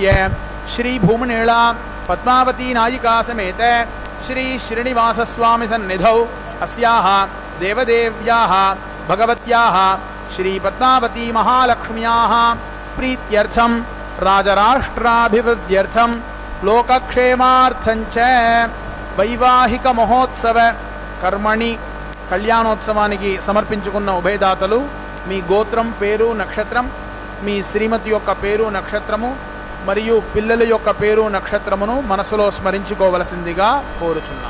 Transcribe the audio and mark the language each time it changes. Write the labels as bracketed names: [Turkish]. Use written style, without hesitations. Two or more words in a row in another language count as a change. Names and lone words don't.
[Sanskrit] श्री भूमनेला पद्मावती नायिका समेत श्री श्रीनिवास स्वामी सन्निधौ अस्याः देवदेव्याः भगवत्याः श्री पद्मावती महालक्ष्म्याः प्रीत्यर्थं राजराष्ट्राभिवृद्ध्यर्थं लोकक्षेमार्थं च वैवाहिक महोत्सव कर्मणि [Telugu] కళ్యాణోత్సవానికి సమర్పించుకున్న ఉభయదాతలు మీ గోత్రం పేరు నక్షత్రం మీ శ్రీమతి యొక్క పేరు నక్షత్రము మరియు పిల్లల యొక్క పేరు నక్షత్రమును మనసులో స్మరించుకోవలసిందిగా కోరుచున్నాం.